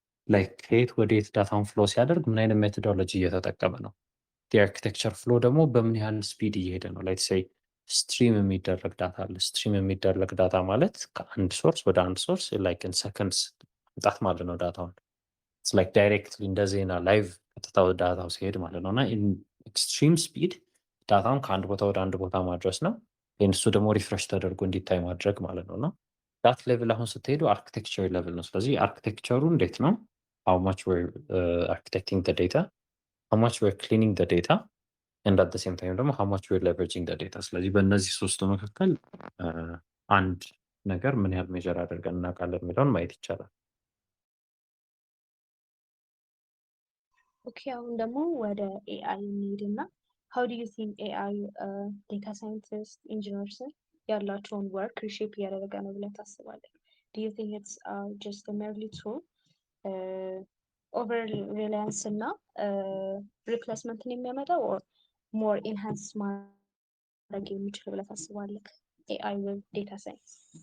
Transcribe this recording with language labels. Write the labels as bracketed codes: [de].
[am] like ከየት ወዴት ዳታውን ፍሎ ሲያደርግ ምን አይነት ሜቶዶሎጂ እየተጠቀመ ነው። የአርኪቴክቸር ፍሎ ደግሞ በምን ያህል ስፒድ እየሄደ ነው። [en] ላይት ሴይ [am] ስትሪም የሚደረግ ዳታ አለ። ስትሪም የሚደረግ ዳታ ማለት ከአንድ ሶርስ ወደ አንድ ሶርስ [en] ላይክ ኢን ሰከንድስ [am] መምጣት ማለት ነው። ዳታውን [en] ላይክ ዳይሬክትሊ [am] እንደ ዜና ላይቭ ቀጥታ ወደ ዳታው ሲሄድ ማለት ነው። እና [en] ኢን ኤክስትሪም ስፒድ [am] ዳታውን ከአንድ ቦታ ወደ አንድ ቦታ ማድረስ ነው። እሱ ደግሞ ሪፍሬሽ ተደርጎ እንዲታይ ማድረግ ማለት ነው። እና [en] ዳት ሌቭል [am] አሁን ስትሄዱ አርኪቴክቸር ሌቭል ነው። ስለዚህ አርኪቴክቸሩ እንዴት ነው? [en] how much we're architecting the data, how much we're cleaning the data, and at the same time ደግሞ how much we're leveraging the data። [am] ስለዚህ በእነዚህ ሶስቱ መካከል አንድ ነገር ምን ያህል ሜጀር አድርገን እናውቃለን የሚለውን ማየት ይቻላል። ኦኬ አሁን ደግሞ ወደ ኤአይ እንሂድና [en] how do you think [am] ኤአይ ዴታ ሳይንቲስት ኢንጂነርስን ያላቸውን ወርክ ሪሼፕ እያደረገ ነው ብለህ ታስባለህ? [en] do you think it's just a merely tool, ኦቨር ሪላያንስ እና ሪፕሌስመንትን [am] የሚያመጣው [en] or more ኢንሃንስ [am] ማድረግ የሚችል ብለህ ታስባለህ [en] ኤአይ with data science?